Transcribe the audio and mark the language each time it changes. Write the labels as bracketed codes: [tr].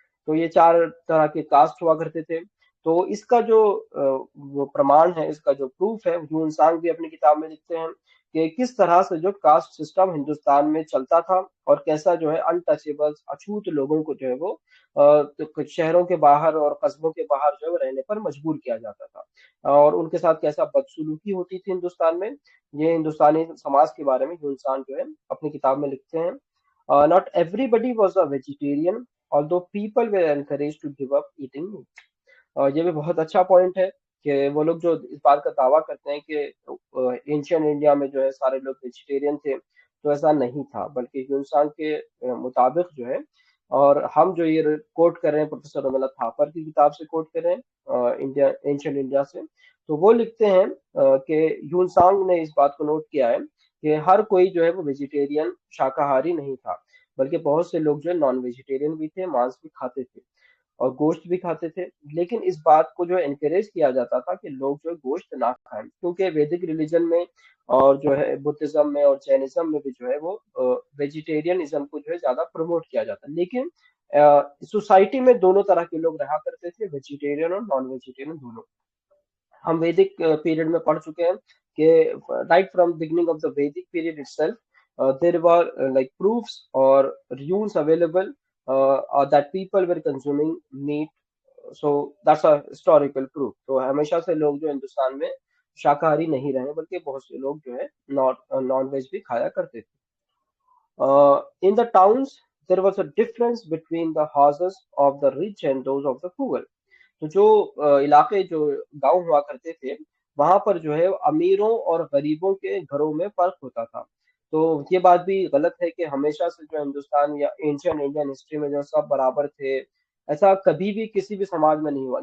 [hi] तो ये चार तरह के कास्ट हुआ करते थे। तो इसका जो वो प्रमाण है, इसका जो प्रूफ है, ह्यून सांग भी अपनी किताब में लिखते हैं कि किस तरह से जो कास्ट सिस्टम हिंदुस्तान में चलता था, और कैसा जो है अनटचेबल्स, अछूत लोगों को जो है वो तो शहरों के बाहर और कस्बों के बाहर जो है वो रहने पर मजबूर किया जाता था, और उनके साथ कैसा बदसलूकी होती थी हिंदुस्तान में। ये हिंदुस्तानी समाज के बारे में ह्यून सांग जो है अपनी किताब में लिखते हैं। [en] Not everybody was a vegetarian, although people were encouraged to give up eating meat. [hi] ये भी बहुत अच्छा पॉइंट है कि वो लोग जो इस बात का दावा करते हैं कि एंशियंट इंडिया में जो है सारे लोग वेजिटेरियन थे, तो ऐसा नहीं था, बल्कि हिंदुस्तान के मुताबिक जो है, और हम जो ये कोट कर रहे हैं प्रोफेसर रमला थापर की किताब से कोट कर रहे हैं, इंडिया एंशियंट इंडिया से, तो वो लिखते हैं कि ह्यूनसांग ने इस बात को नोट किया है कि हर कोई जो है वो वेजिटेरियन, शाकाहारी नहीं था, बल्कि बहुत से लोग जो है नॉन वेजिटेरियन भी थे, मांस भी खाते थे और गोश्त भी खाते थे। लेकिन इस बात को जो है एनकरेज किया जाता था कि लोग जो है गोश्त ना खाएं, क्योंकि वैदिक रिलीजन में और जो है बुद्धिज्म में और जैनिज्म में भी जो है वो वेजिटेरियनिज्म को जो है ज्यादा प्रमोट किया जाता है। लेकिन सोसाइटी में दोनों तरह के लोग रहा करते थे, वेजिटेरियन और नॉन वेजिटेरियन दोनों। हम वैदिक पीरियड में पढ़ चुके हैं कि [en] Right from beginning of the Vedic period itself there were like proofs or runes available that people were consuming meat, so that's a historical proof। [hi] तो हमेशा से लोग जो हिंदुस्तान में शाकाहारी नहीं रहे, बल्कि बहुत से लोग जो है नॉन वेज भी खाया करते थे। [en] In the towns there was a difference between the houses of the rich and those of the poor। [hi] तो जो इलाके, जो गांव हुआ करते थे, वहां पर जो है अमीरों और गरीबों के घरों में फर्क होता था। तो ये बात भी गलत है कि हमेशा से जो हिंदुस्तान या एंशियंट इंडियन हिस्ट्री में जो सब बराबर थे, ऐसा कभी भी किसी भी समाज में नहीं हुआ।